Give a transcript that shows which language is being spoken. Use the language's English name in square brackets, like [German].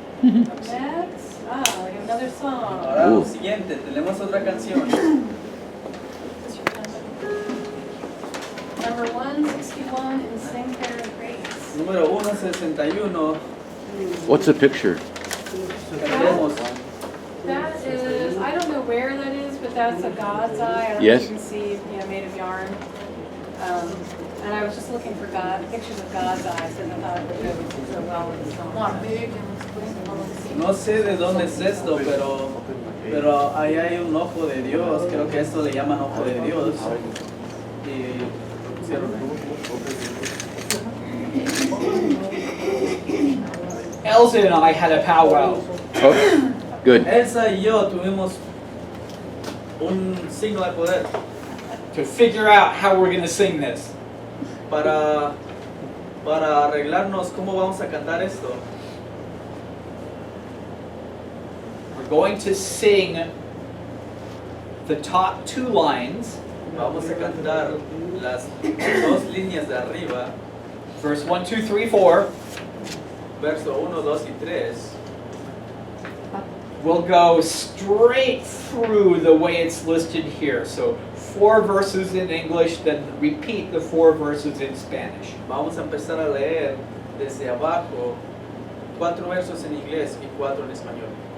[English] Next, we have another song. [Spanish] Ahora lo siguiente, tenemos otra canción. [English] Number 161 in Sing Fair and Grace. [Spanish] Número 161. [English] What's the picture? [Spanish] Tenemos. [English] That is, I don't know where that is, but that's a God's eye. I don't know Yes. if you can see, made of yarn. And I was just looking for pictures of God's eyes, and I thought it would go so well with the song. Not big and [Spanish] No sé de dónde es esto, pero ahí hay un ojo de Dios. Creo que esto le llaman ojo de Dios. Y pusieron [English] Elsa and I had a powwow. Oh, good. [Spanish] Elsa y yo tuvimos un signo de poder [English] To figure out how we're going to sing this. [Spanish] para arreglarnos cómo vamos a cantar esto. [English] We're going to sing the top 2 lines, [Spanish] Vamos a cantar las dos líneas de arriba, [English] verse 1, 2, 3, 4. [Spanish] verso 1, 2 y 3. [English] We'll go straight through the way it's listed here. So 4 verses in English, then repeat the 4 verses in Spanish. [Spanish] Vamos a empezar a leer desde abajo 4 versos en inglés y 4 en español.